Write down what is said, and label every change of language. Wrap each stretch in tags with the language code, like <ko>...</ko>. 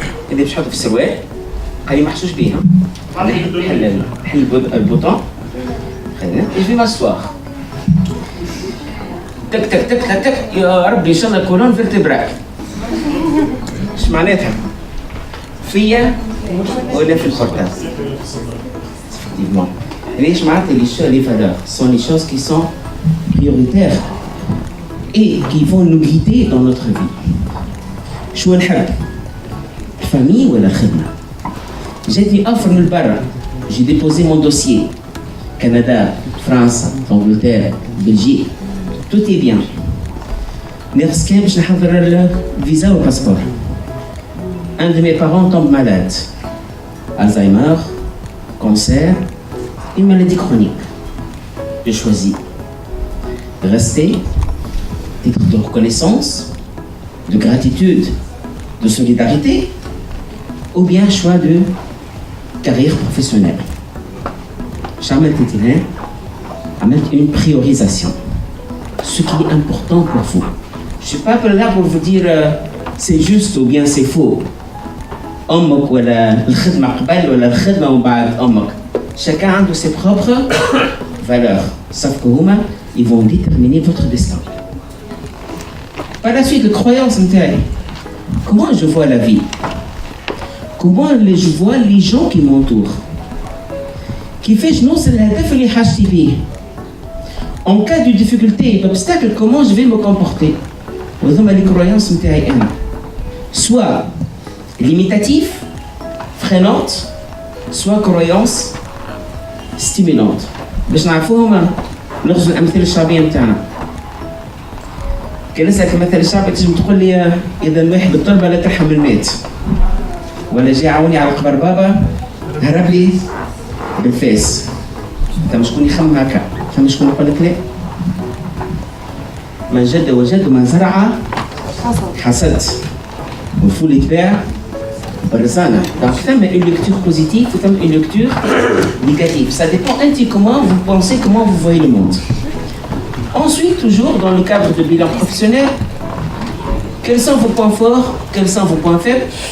<ar>اللي باش نحطو في السروال خليه محشوش بيه نحل البوطون خلينا</ar> <fr>je vais m'asseoir</fr> <ar>تك تك تك تك تك يا ربي ان شاء الله كولون فيرتبرال. ايش معناتها؟ فيا ولا في البورتال؟ Effectivement. ليش معناتها</ar> <fr>les valeurs sont les choses qui sont prioritaires et qui vont nous guider dans notre vie.</fr> <ar>شو نحب؟ famille ولا خدمة؟ جاتني offre من برا.</ar> <fr>J'ai déposé mon dossier. Canada, France, Angleterre, Belgique. Tout est bien. Nerskem, je n'ai le visa ou passeport. Un de mes parents tombe malade. Alzheimer, cancer, une maladie chronique. Je choisis de rester, titre de reconnaissance, de gratitude, de solidarité, ou bien choix de carrière professionnelle. J'ai une priorisation. Ce qui est important pour vous. Je ne suis pas là pour vous dire c'est juste ou bien c'est faux.</fr> <ar>أمك ولا الخدمة قبل ولا الخدمة وبعد أمك.</ar> <fr>Chacun a de ses propres valeurs. Sauf que ils vont déterminer votre destin. Par la suite, les croyances intérieures. Comment je vois la vie? Comment je vois les gens qui m'entourent?</fr> <ar>كيفاش نوصل للهدف اللي حاجتي بيه؟</ar> <fr>En cas de difficulté et d'obstacle, comment je vais me comporter?</fr> <ar>وهذوما</ar> <fr>les croyances</fr> <ar>نتاعي أنا.</ar> <fr>Soit limitatif, freinante, soit croyance stimulante.</fr> <ar>باش نعرفوهم ناخذ الأمثلة الشعبية نتاعنا. كي نسألك المثل الشعبي تجي تقول لي إذا الواحد بالتربة لا ترحم المات. ولا جاي عاوني على قبر بابا هرب لي بالفاس. أنت شكون يخمم هكا؟ فما شكون يقول لك لا؟ من جد وجد ومن زرع حصد. والفول يتباع بالرزانة.</ar> <fr>Donc ثم une lecture positive ou ثم une lecture négative. Ça dépend comment vous pensez, comment vous voyez le monde. Ensuite, toujours dans le cadre de bilan professionnel, quels sont vos points forts, quels sont vos points faibles?</fr>